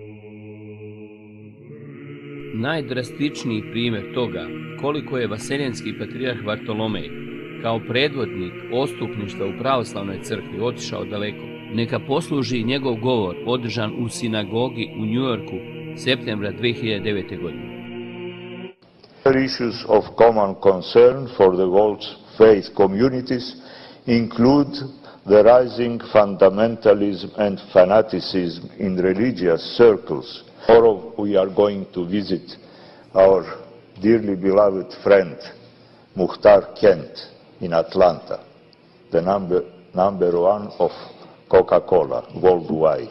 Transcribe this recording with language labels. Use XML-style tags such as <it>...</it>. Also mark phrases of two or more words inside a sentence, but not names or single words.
<sr>Najdrastičniji primjer toga koliko je vaseljenski patrijarh Vartolomej kao predvodnik ostupništva u pravoslavnoj crkvi otišao daleko, neka posluži njegov govor održan u sinagogi u Njujorku septembra 2009. godine.</sr> <en>Issues of common concern for the world's faith communities include the rising fundamentalism and fanaticism in religious circles. Tomorrow we are going to visit our dearly beloved friend Muhtar Kent in Atlanta, the number one of Coca-Cola worldwide.</en>